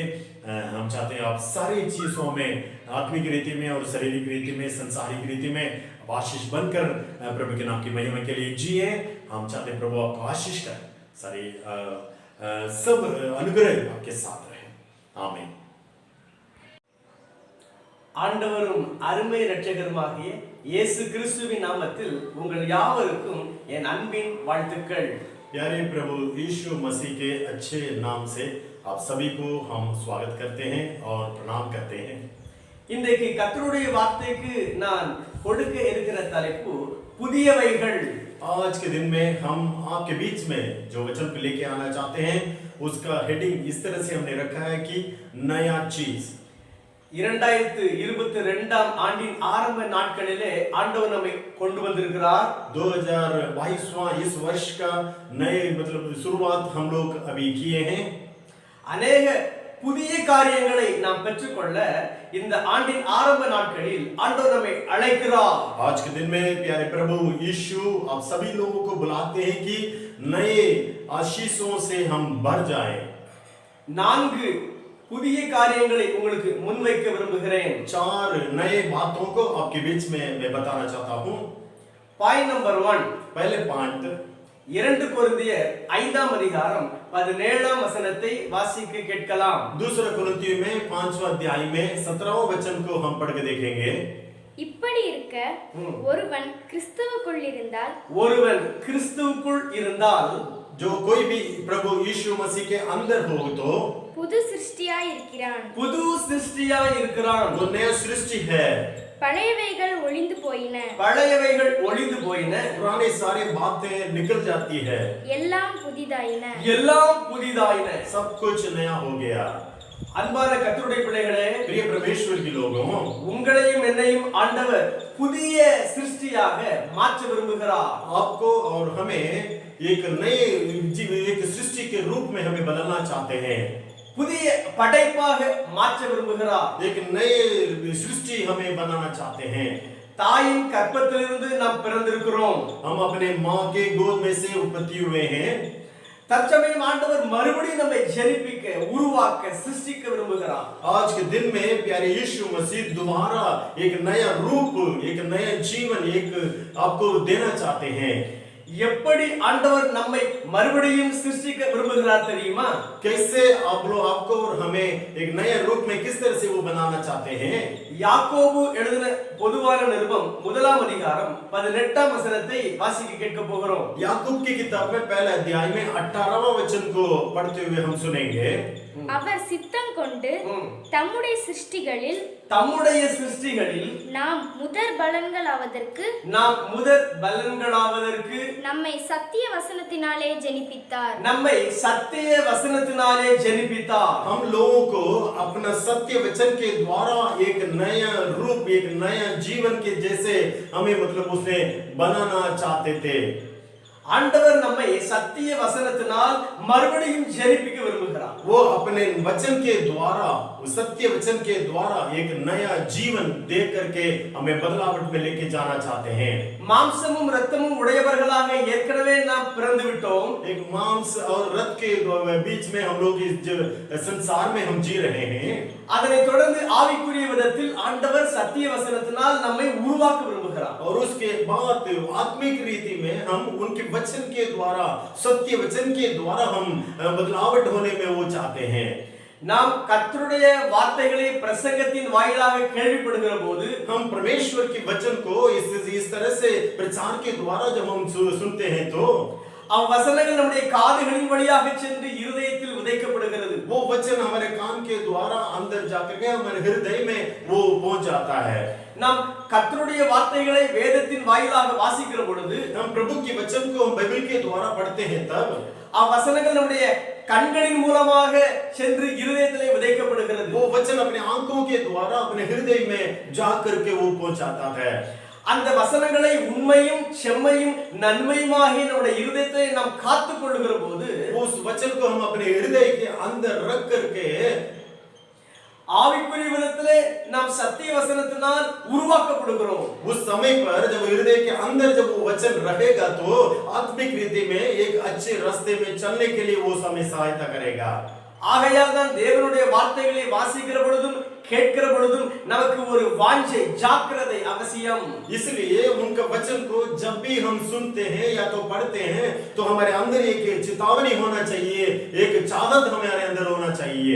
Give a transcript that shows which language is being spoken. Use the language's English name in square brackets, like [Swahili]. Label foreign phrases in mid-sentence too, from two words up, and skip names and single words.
[Hindi] हम चाहते हैं आप सारी चीज़ों में, आत्मिक रीति में और शारीरिक रीति में, संसारिक रीति में आशीष बनकर प्रभु के नाम की महिमा के लिए जिए। हम चाहते हैं प्रभु आपको आशीष करें, सारी सब अनुग्रह आपके साथ रहे। आमीन। [Tamil] ஆண்டவரும் அருமை இரட்சகருமாகிய இயேசு கிறிஸ்துவின் நாமத்தில் உங்கள் யாவருக்கும் என் அன்பின் வாழ்த்துக்கள்। [Hindi] प्यारे प्रभु यीशु मसीह के अच्छे नाम से आप सभी को हम स्वागत करते हैं और प्रणाम करते हैं। [Tamil] இன்றைக்கு கர்த்தருடைய வார்த்தைக்கு நான் கொடுக்க இருக்கிற தலைப்பு புதியவைகள்। [Hindi] आज के दिन में हम आपके बीच में जो वचन को लेके आना चाहते हैं उसका हेडिंग इस तरह से हमने रखा है कि नया चीज। [Tamil] 2022 ஆண்டின் ஆரம்ப நாட்களிலே ஆண்டவர் நம்மை கொண்டு வந்திருக்கிறார்। [Hindi] 2022वां इस वर्ष का नए मतलब शुरुआत हम लोग अभी किए हैं। [Tamil] अनेक புதிய காரியங்களை நாம் பெற்றுக்கொள்ள இந்த ஆண்டின் ஆரம்ப நாட்களில் ஆண்டவர் நம்மை அழைக்கிறார்। [Hindi] आज के दिन में प्यारे प्रभु यीशु आप सभी लोगों को बुलाते हैं कि नए आशीषों से हम भर जाएं। [Tamil] 4 புதிய காரியங்களை உங்களுக்கு முன்வைக்க விரும்புகிறேன். [Hindi] 4 नए बातों को आपके बीच में मैं बताना चाहता हूँ. [English] point number 1, [Hindi] पहले पॉइंट [Tamil] 2 கொரிந்தியர் 5ஆம் அதிகாரம் 17ஆம் வசனத்தை வாசிக்க கேட்கலாம். [Hindi] दूसरा कुरिन्थियों में 5वां अध्याय में 17वां वचन को हम पढ़ के देखेंगे. [Tamil] இப்படி இருக்க ஒருவன் கிறிஸ்துவுக்குள் இருந்தால் ஒருவன் கிறிஸ்துவுக்குள் இருந்தால் [Hindi] जो कोई भी प्रभु यीशु मसीह के अंदर हो तो [Tamil] புது சிருஷ்டியாய் இருக்கிறான். புது சிருஷ்டியாய் இருக்கிறான். [Hindi] वो नया सृष्टि है. [Tamil] பழையவைகள் ஒளிந்து போயின, பழையவைகள் ஒளிந்து போயின, [Hindi] पुरानी सारी बातें निकल जाती है, [Tamil] எல்லாம் புதிதாயின. எல்லாம் புதிதாயின. [Hindi] सब कुछ नया हो गया. [Tamil] அன்பான கர்த்தருடைய பிள்ளைகளே, [Hindi] प्रिय परमेश्वर के लोगों, [Tamil] உங்களையும் என்னையும் ஆண்டவர் புதிய சிருஷ்டியாக மாற்ற விரும்புகிறார். [Hindi] आपको और हमें एक नए एक सृष्टि के रूप में हमें बदलना चाहते हैं. [Tamil] புதிய படைப்பாக மாற்ற விரும்புகிறார். [Hindi] एक नए सृष्टि हमें बनाना चाहते हैं. [Tamil] தாயின் கர்ப்பத்திலிருந்து நாம் பிறந்திருக்கிறோம். [Hindi] हम अपने माँ के गोद में से उत्पत्ति हुए हैं. [Tamil] தற்சமயம் ஆண்டவர் மறுபடியும் நம்மை ஜெனிப்பிக்க, உருவாக்க, சிருஷ்டிக்க விரும்புகிறார். [Hindi] आज के दिन में प्यारे यीशु मसीह दोबारा एक नया रूप, एक नया जीवन एक आपको देना चाहते हैं. [Tamil] எப்படி ஆண்டவர் நம்மை மறுபடியும் சிருஷ்டிக்க விரும்புகிறார் தெரியுமா? [Hindi] कैसे आप लोग आपको और हमें एक नए रूप में किस तरह से वो बनाना चाहते हैं. [Tamil] யாக்கோபு எழுதின பொதுவான நிருபம் 1ஆம் அதிகாரம் 18ஆம் வசனத்தை வாசிக்க கேட்க போகிறோம். [Hindi] याकूब की किताब में पहले अध्याय में 18वां वचन को पढ़ते हुए हम सुनेंगे. [Tamil] அவர் சித்தம் கொண்டு தம்முடைய சிருஷ்டிகளில் நாம் முதற் பலன்களாவதற்கு நம்மை சத்திய வசனத்தினாலே ஜெனிப்பித்தார். [Hindi] हम लोगों को अपना सत्य वचन के द्वारा एक नया रूप, एक नया जीवन के जैसे हमें मतलब उसने बनाना चाहते थे. [Tamil] ஆண்டவர் நம்மை சத்திய வசனத்தினால் மறுபடியும் ஜெனிப்பிக்க விரும்புகிறார். [Hindi] वो अपने वचन के द्वारा, सत्य वचन के द्वारा एक नया जीवन दे करके हमें बदलावट में लेके जाना चाहते हैं. [Tamil] மாம்சமும் இரத்தமும் உடையவர்களாக ஏற்கனவே நாம் பிறந்து விட்டோம். [Hindi] एक मांस और रक्त के बीच में हम लोग इस संसार में हम जी रहे हैं. [Tamil] அதனை தொடர்ந்து ஆவிக்குரிய விதத்தில் ஆண்டவர் சத்திய வசனத்தினால் நம்மை உருவாக்க விரும்புகிறார். [Hindi] और उसके बाद आत्मिक रीति में हम उनके वचन के द्वारा, सत्य वचन के द्वारा हम बदलावट होने में वो चाहते हैं. [Tamil] நாம் கர்த்தருடைய வார்த்தைகளை பிரசங்கத்தின் வாயிலாக கேள்விப்படுகிற போது [Hindi] हम परमेश्वर के वचन को इस तरह से प्रचार के द्वारा जब हम सुनते हैं तो [Tamil] வசனங்கள் நம்முடைய காதுகளின் வழியாக சென்று இருதயத்தில் விதைக்கப்படுகிறது. [Hindi] वो वचन हमारे कान के द्वारा अंदर जाकर के हमारे हृदय में वो पहुंच जाता है. [Tamil] நாம் கர்த்தருடைய வார்த்தைகளை வேதத்தின் வாயிலாக வாசிக்கிற பொழுது, [Hindi] हम प्रभु के वचन को बाइबल के द्वारा पढ़ते हैं तब [Tamil] வசனங்கள் நம்முடைய கண்களின் மூலமாக சென்று இருதயத்திலே விதைக்கப்படுகிறது. [Hindi] वो वचन अपने आंखों के द्वारा अपने हृदय में जा करके वो पहुंचाता है. [Tamil] அந்த வசனங்களை உண்மையும் செம்மையும் நன்மையுமாகிய நம்முடைய இருதயத்தை நாம் காத்துக் கொள்ளுகிற போது [Hindi] उस वचन को हम अपने हृदय के अंदर रख करके [Tamil] ஆவிக்குரிய விதத்திலே நாம் சத்திய வசனத்தினால் உருவாக்கப்படுகிறோம். [Hindi] उस समय पर जब हृदय के अंदर जब वो वचन रहेगा तो आत्मिक रीति में एक अच्छे रास्ते में चलने के लिए वो हमें सहायता करेगा. [Tamil] ஆகையால் தான் தேவனுடைய வார்த்தைகளை வாசிக்கிற பொழுதும் கேட்கிற பொழுதும் நமக்கு ஒரு வாஞ்சை, ஜாக்கிரதை அவசியம். [Hindi] इसलिए उनका वचन को जब भी हम सुनते हैं या तो पढ़ते हैं तो हमारे अंदर एक चेतावनी होना चाहिए, एक चाहत हमारे अंदर होना चाहिए.